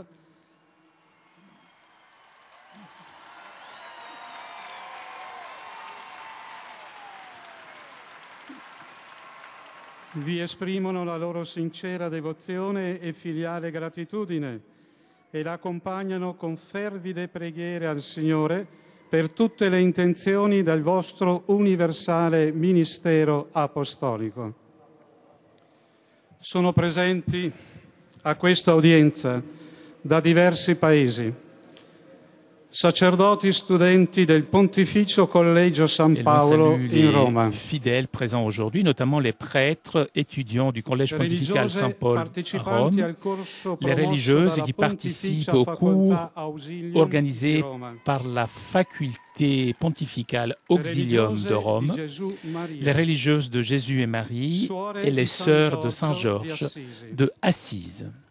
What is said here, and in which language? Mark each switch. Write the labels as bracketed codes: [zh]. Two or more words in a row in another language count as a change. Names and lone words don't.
[it] Vi esprimono la loro sincera devozione e filiale gratitudine e l'accompagnano con fervide preghiere al Signore per tutte le intenzioni del vostro universale ministero apostolico. Sono presenti a questa udienza da diversi paesi sacerdoti studenti del Pontificio Collegio San Paolo in Roma. [fr] Fidèles présents aujourd'hui, notamment les prêtres étudiants du Collège pontifical Saint-Paul à Rome, les religieuses qui participent aux cours organisés par la faculté pontificale Auxilium de Rome, les religieuses de Jésus et Marie et les sœurs de Saint-Georges de Assise.